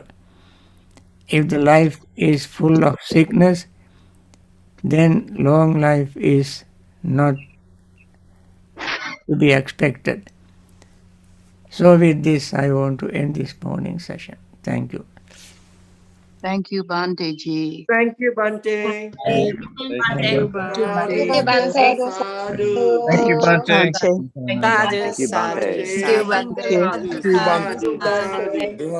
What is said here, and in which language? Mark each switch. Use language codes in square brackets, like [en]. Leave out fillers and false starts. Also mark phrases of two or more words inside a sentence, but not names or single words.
[en] If the life is full of sickness, then long life is not to be expected. So, with this, I want to end this morning session. Thank you. Thank you, Bhante ji. Thank you, Bhante. Thank Thank you, you. Bhante. Sadhu, Thank you, Bhante. sadhu, Thank sadhu. you, Bhante. Bhante. Sadhu, Thank you, sadhu, Bhante. Bhante, Thank you, sadhu, Bhante. sadhu, sadhu, sadhu.